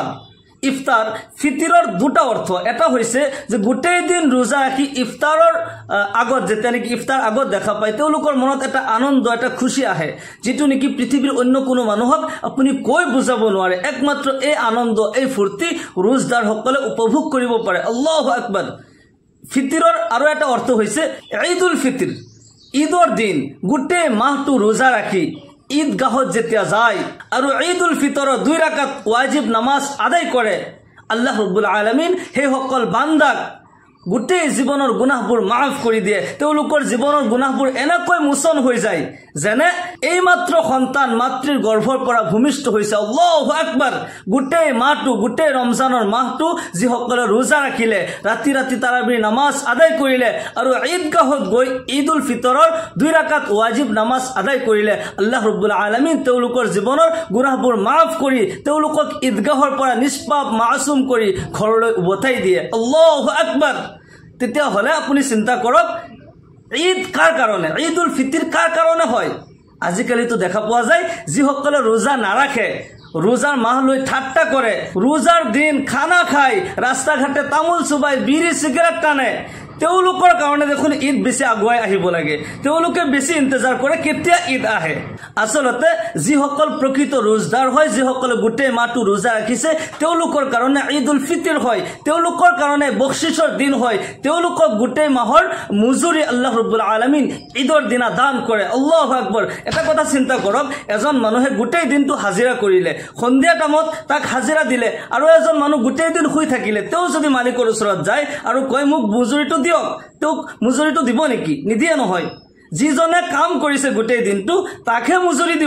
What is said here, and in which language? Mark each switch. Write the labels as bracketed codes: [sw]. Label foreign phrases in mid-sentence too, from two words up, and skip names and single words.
[as] ইফতার ফিতিৰৰ দুটা অৰ্থ, এটা হৈছে যে গোটেই দিন ৰোজা ৰাখি ইফতাৰৰ আগত যেতিয়া নেকি ইফতাৰ আগত দেখা পায় তেওঁলোকৰ মনত এটা আনন্দ, এটা খুশি আহে, যিটো নেকি পৃথিৱীৰ অন্য কোনো মানুহক আপুনি কৈ বুজাব নোৱাৰে। একমাত্ৰ এই আনন্দ, এই ফূৰ্তি ৰোজদাৰসকলে উপভোগ কৰিব পাৰে। [ar] الله أكبر. [as] ফিতিৰৰ আৰু এটা অৰ্থ হৈছে ঈদ উল ফিতর, ঈদৰ দিন গোটেই মাহটো ৰোজা ৰাখি ঈদগাহত যেতিয়া যায় আৰু ঈদ উল ফিতৰৰ 2 রাকাত ওয়াজিব নামাজ আদায় কৰে, [ar] الله رب العالمين [as] সেই সকল বান্দাক গোটেই জীৱনৰ গুনাহবোৰ মাফ কৰি দিয়ে। তেওঁলোকৰ জীৱনৰ গুনাহবোৰ এনেকৈ মোচন হৈ যায় যেনে এইমাত্ৰ সন্তান মাতৃৰ গৰ্ভৰ পৰা ভূমিষ্ঠ হৈছে। [ar] الله أكبر. [as] গোটেই মাহটো, গোটেই ৰমজানৰ মাহটো যিসকলে ৰোজা ৰাখিলে, ৰাতি ৰাতি তাৰাবিৰ নামাজ আদায় কৰিলে আৰু ঈদগাহত গৈ ঈদ উল ফিতৰৰ 2 রাকাত ওয়াজিব নামাজ আদায় কৰিলে, [ar] الله رب العالمين [as] তেওঁলোকৰ জীৱনৰ গুনাহবোৰ মাফ কৰি তেওঁলোকক ঈদগাহৰ পৰা নিষ্পাপ মাসুম কৰি ঘৰলৈ উভতাই দিয়ে। [ar] الله أكبر. [as] তেতিয়াহ'লে আপুনি চিন্তা কৰক ঈদ কাৰ কাৰণে, ঈদ উল ফিতর কাৰ কাৰণে হয়? আজিকালিতো দেখা পোৱা যায় যিসকলে ৰোজা নাৰাখে, ৰোজাৰ মাহ লৈ ঠাট্টা কৰে, ৰোজাৰ দিন খানা খায়, ৰাস্তা ঘাটে তামোল চুবাই, বিড়ি চিগাৰেট টানে, তেওঁলোকৰ কাৰণে দেখোন ঈদ বেছি আগুৱাই আহিব লাগে। তেওঁলোকে বেছি ইন্তজাৰ কৰে কেতিয়া ঈদ আহে। আচলতে যিসকল প্ৰকৃত ৰোজদাৰ হয়, যিসকলে গোটেই মাহটো ৰোজা ৰাখিছে, তেওঁলোকৰ কাৰণে ঈদ উল ফিতর হয়, তেওঁলোকৰ কাৰণে বখশিছৰ দিন হয়, তেওঁলোকক গোটেই মাহৰ মজুৰি [ar] الله رب العالمين [as] ঈদৰ দিনা দান কৰে। [ar] الله أكبر. [as] এটা কথা চিন্তা কৰক, এজন মানুহে গোটেই দিনটো হাজিৰা কৰিলে, সন্ধিয়া টাইমত তাক হাজিৰা দিলে, আৰু এজন মানুহ গোটেই দিন শুই থাকিলে, তেওঁ যদি মালিকৰ ওচৰত যায় আৰু কয় মোক মজুৰিটো দিয়ক, তেওঁক মজুৰিটো দিব নেকি? নিদিয়ে নহয়। যিজনে কাম কৰিছে গোটেই দিনটো তাকহে মজুৰি দিব।